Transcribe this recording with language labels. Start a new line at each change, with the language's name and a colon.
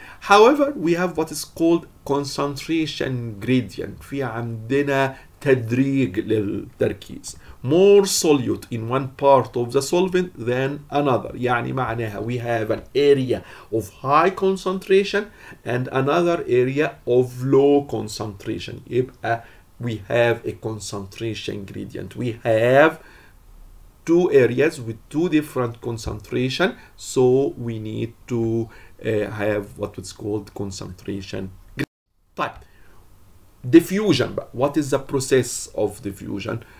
English: However, we have what is called concentration gradient.
Arabic: في عندنا تدريج للتركيز.
English: More solute in one part of the solvent than another.
Arabic: يعني معناها
English: we have an area of high concentration and another area of low concentration. يبقى we have a concentration gradient. We have two areas with two different concentration, so we need to have what is called concentration.
Arabic: طيب diffusion بقى.
English: What is the process of diffusion?